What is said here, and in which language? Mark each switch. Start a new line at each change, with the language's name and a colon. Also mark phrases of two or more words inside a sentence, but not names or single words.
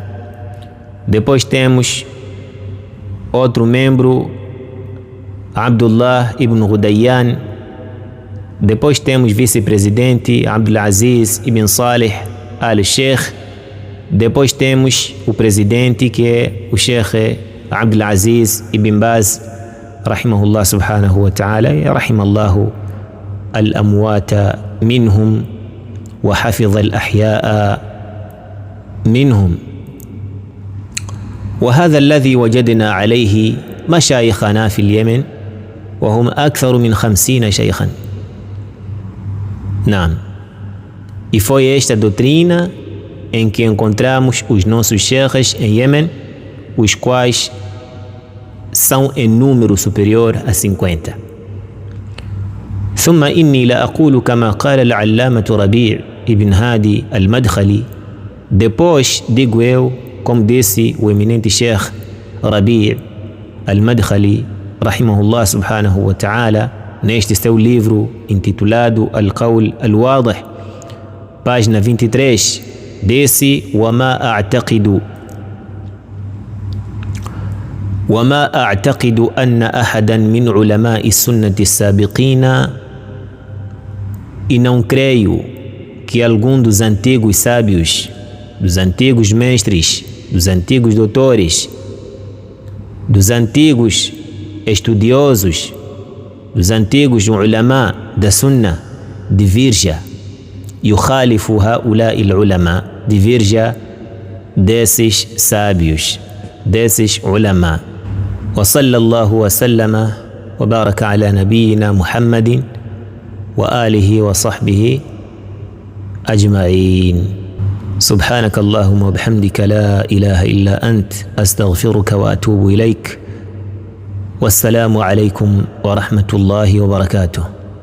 Portuguese: Depois temos outro membro, Abdullah Ibn Ghudayyan. Depois temos vice-presidente Abdul Aziz Ibn Saleh Al-Sheikh. Depois temos o presidente, que é o Sheikh Abdul Aziz Ibn Baz
Arabic: رحمه الله سبحانه وتعالى. رحم الله الأموات منهم وحفظ الأحياء منهم. وهذا الذي وجدنا عليه مشايخنا في اليمن وهم أكثر من 50 شيخا. نعم.
Portuguese: E foi esta doutrina em que encontramos os nossos sheikhs em Iêmen, os quais são em número superior a 50.
Arabic: ثم إني لا أقول كما قال العلامة ربيع ابن هادي المدخلي.
Portuguese: Depois digo eu, como disse o eminente Sheikh Rabi' al-Madkhali
Arabic: رحمه الله سبحانه وتعالى,
Portuguese: neste seu livro intitulado Al-Qawl Al-Wadih, página 23, disse:
Arabic: وما أعتقد أن أحدا من علماء السنة السابقين.
Portuguese: E não creio que algum dos antigos sábios, dos antigos mestres, dos antigos doutores, dos antigos estudiosos, dos antigos ulama da sunna, divirja,
Arabic: يخالف هؤلاء العلماء,
Portuguese: divirja desses sábios, desses ulama.
Arabic: وصلى الله وسلم وبارك على نبينا محمد وآله وصحبه أجمعين. سبحانك اللهم وبحمدك لا إله إلا أنت أستغفرك وأتوب إليك. والسلام عليكم ورحمة الله وبركاته.